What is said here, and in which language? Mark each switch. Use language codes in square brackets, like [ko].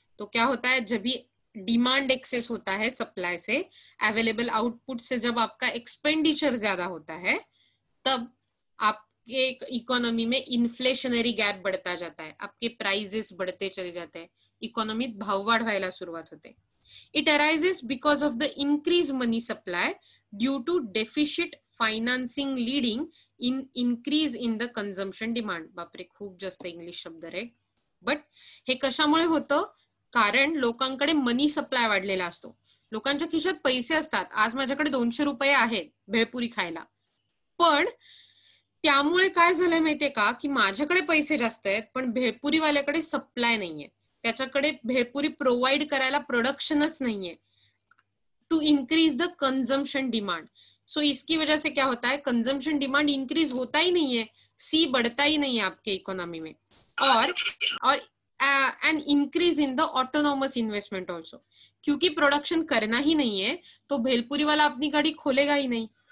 [hi] तो क्या होता है, जब भी डिमांड एक्सेस होता है सप्लाई से, अवेलेबल आउटपुट से जब आपका एक्सपेंडिचर ज्यादा होता है, तब आपके इकोनॉमी में इन्फ्लेशनरी गैप बढ़ता जाता है, आपके प्राइसेस बढ़ते चले जाते हैं, [mr] इकोनॉमीत भाववाढ व्हायला सुरुवात होते। [en] It arises because of the increased money supply due to deficit financing leading in increase in the consumption demand. [mr] बापरे, खूप जास्त इंग्लिश शब्द रे. बट हे कशामुळे होतं, कारण लोकांकडे मनी सप्लाय वाढलेला असतो, लोकांच्या खिशात पैसे असतात. आज माझ्याकडे 200 रुपये आहेत भेळपुरी खायला, पण त्यामुळे काय झालंय माहितीये का, की माझ्याकडे पैसे जास्त आहेत पण भेळपुरीवाल्याकडे सप्लाय नाहीये, त्याच्याकडे भेळपुरी प्रोव्हाइड करायला प्रोडक्शनच नाहीये, [en] To increase the consumption demand. [hi] सो इसकी वजह से क्या होता है, कंजम्पशन डिमांड इंक्रीज होता ही नहीं है, सी बढ़ता ही नहीं है आपके इकोनॉमी में, और [en] an increase in the autonomous investment also, [hi] क्योंकि प्रोडक्शन करना ही नहीं है तो भेलपुरी वाला अपनी गाड़ी खोलेगा ही नहीं,